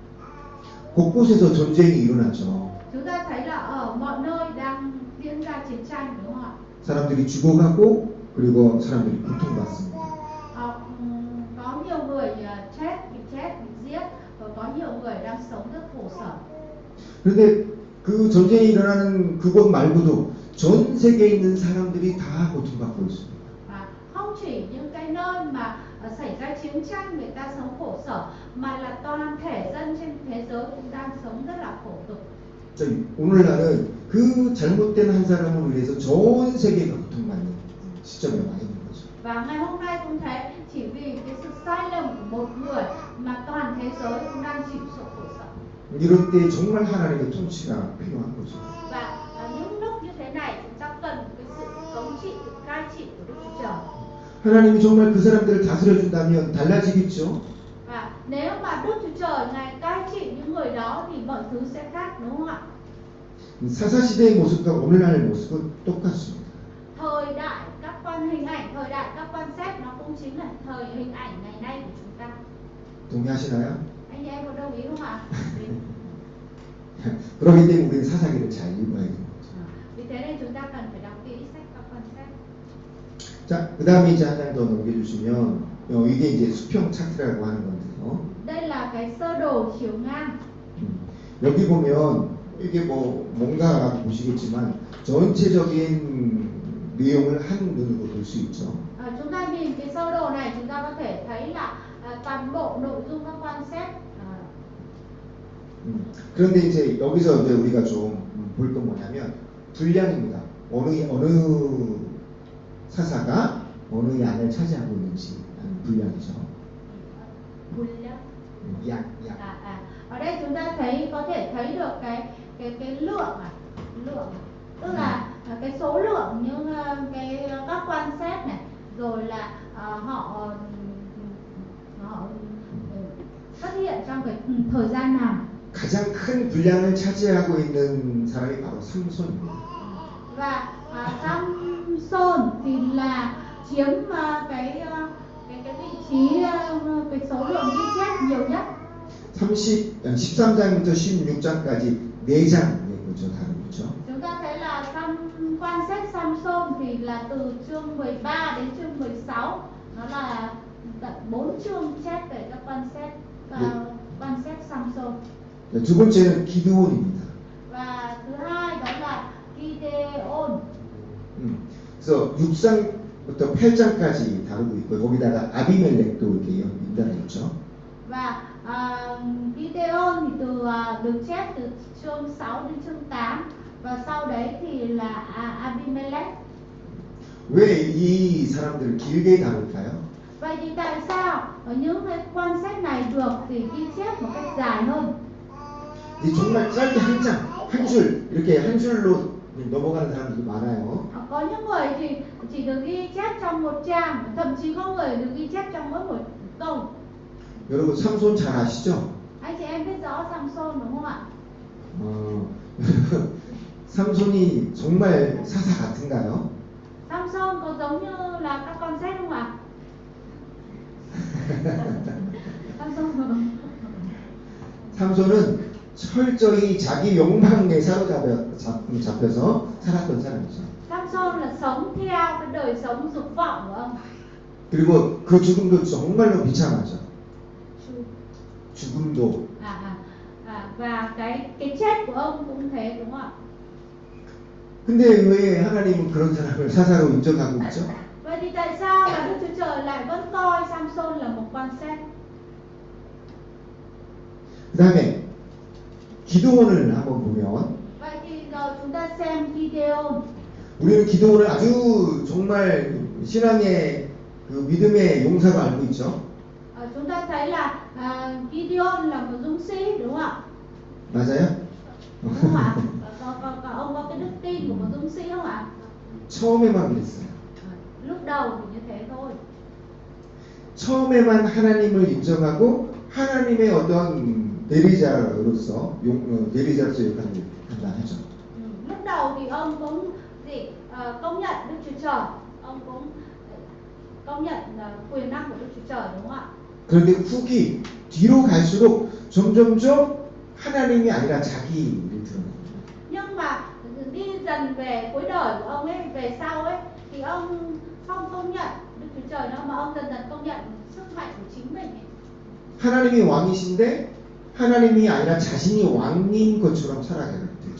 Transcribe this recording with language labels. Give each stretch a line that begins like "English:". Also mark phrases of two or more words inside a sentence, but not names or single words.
Korean: 곳곳에서 전쟁이 일어나죠.
Vietnamese: Chúng ta thấy là ở mọi nơi đang diễn ra chiến tranh, đúng không ạ?
Korean: 사람들이 죽어가고 그리고 사람들이 고통받습니다.
Vietnamese: Có nhiều người bị giết, và có nhiều người đang sống rất khổ sở.
Korean: 그런데 그 전쟁이 일어나는 그곳 말고도 전 세계에 있는 사람들이 다 고통받고 있습니다.
Vietnamese: Và không chỉ những cái nơi mà xảy ra chiến tranh người ta sống khổ sở, mà là toàn thể dân trên thế giới cũng đang sống rất là khổ cực.
Korean: 오늘날은 그 잘못된 한 사람으로 인해서 전 세계가 고통받는 시점에 와 있는 거죠.
Vietnamese: Và ngày hôm nay cũng thế, chỉ vì cái sự sai lầm của một người mà toàn thế giới cũng đang chịu sự khổ sở.
Korean: 이럴 때 정말 하나님의 통치가 필요한 거죠.
Vietnamese: Và những lúc như thế này chúng ta cần cái sự thống trị, sự cai trị của Đức Chúa Trời.
Korean: 하나님이 정말 그 사람들을 다스려 준다면 달라지겠죠.
Vietnamese: Và nếu mà Đức Chúa Trời Ngài cai trị những người đó thì mọi thứ sẽ khác, đúng không ạ?
Korean: 사사 시대의 모습과 오늘날의 모습은 똑같습니다.
Vietnamese: Thời đại các quan hình ảnh, thời đại các quan xét nó cũng chính là thời hình ảnh ngày nay của chúng ta.
Korean: 동의하시나요?
Vietnamese: Anh em có đồng ý không ạ?
Korean: 그렇기 때문에 우리는 사사기를 잘 읽어야 됩니다.
Vietnamese: Vì thế nên chúng ta cần phải đọc kỹ sách các quan xét.
Korean: 자, 그 다음에 이제 한 장 더 넘겨주시면 이게 이제 수평 차트라고 하는 건데요.
Vietnamese: Đây là cái sơ đồ chiều ngang.
Korean: 여기 보면 이게 뭔가 보시겠지만 전체적인 내용을 한 눈으로 볼 수 있죠.
Vietnamese: Chúng ta nhìn cái sơ đồ này chúng ta có thể thấy là toàn bộ nội dung các quan xét.
Korean: 그런데 이제 여기서 이제 우리가 좀 볼 건 뭐냐면 분량입니다. 어느 사사가 어느 양을 차지하고 있는지 분량이죠. 분량. 양.
Vietnamese: Ở đây chúng ta có thể thấy được cái lượng lượng, tức là cái số lượng những các quan xét này, rồi là họ xuất hiện trong cái thời gian nào.
Korean: 가장 큰 분량을 차지하고 있는 사람이 바로 삼손입니다.
Vietnamese: Và Samson thì là chiếm cái vị trí, cái số lượng ghi chép nhiều nhất.
Korean: 13장부터 16장까지 4장의 거죠, 다루죠.
Vietnamese: Chúng ta thấy là quan xét Samson thì là từ chương 13 đến chương 16, nó là tận 4 chương chép về các quan xét Samson.
Korean: 두 번째는 기드온입니다.
Vietnamese: Và thứ hai đó là Gideon.
Korean: 그래서 6장부터 8장까지 다루고 있고 거기다가 아비멜렉도 이렇게 연달아 있죠.
Vietnamese: Và Gideon thì được chép từ chương 6 đến chương 8, và sau đấy thì là Abimelech.
Korean: 왜 이 사람들을 길게 다룰까요?
Vietnamese: Vậy thì tại sao ở những cái quan xét này được thì ghi chép một cách dài hơn?
Korean: 이 정말 짧게 한 줄 이렇게 한 줄로 넘어가는 사람들이 많아요.
Vietnamese: Có những người thì chỉ được ghi chép trong một trang, thậm chí có người được ghi chép trong mỗi một câu.
Korean: 여러분 삼손 잘 아시죠?
Vietnamese: Anh chị em biết rõ Samson đúng không ạ?
Korean: 삼손이 정말 사사 같은가요?
Vietnamese: Samson có giống như là các con xét không ạ?
Korean: 삼손은 철저히 자기 욕망에 잡혀서 살았던 사람이죠.
Vietnamese: Samson là sống theo cái đời sống dục vọng của ông.
Korean: 그리고 그 죽음도 정말로 비참하죠. 죽음도.
Vietnamese: Và cái chết của ông cũng thế đúng không ạ?
Korean: 근데 왜 하나님은 그런 사람을 사사로 인정하고 있죠?
Vietnamese: Vậy thì tại sao mà Đức Chúa Trời lại vẫn coi Samson là một quan xét?
Korean: 그다음에 기드온을 한번 보면
Vietnamese: Vậy thì rồi chúng ta xem Gideon.
Korean: 우리는 기드온을 아주 정말 신앙의 그 믿음의 용사로 알고 있죠.
Vietnamese: Chúng ta thấy là Gideon là một dũng sĩ đúng không ạ?
Korean: 맞아요?
Vietnamese: Đúng không ạ? Ông có cái đức tin của một dũng sĩ không ạ?
Korean: 처음에만 그랬어요.
Vietnamese: Lúc đầu thì như thế thôi.
Korean: 처음에만 하나님을 인정하고 하나님의 어떤 대리자로서 역할을 감당하죠.
Vietnamese: Lúc đầu thì ông cũng công nhận Đức Chúa Trời, ông cũng công nhận quyền năng của Đức Chúa Trời đúng không ạ?
Korean: 그런데 후기 뒤로 갈수록 점점점 하나님이 아니라 자기를 드러냅니다.
Vietnamese: Nhưng mà đi dần về cuối đời của ông ấy, về sau ấy, thì ông không công nhận Đức Chúa Trời nữa, mà ông dần dần công nhận sức mạnh của chính mình ấy.
Korean: 하나님이 왕이신데 하나님이 아니라 자신이 왕인 것처럼 살아가게 되죠.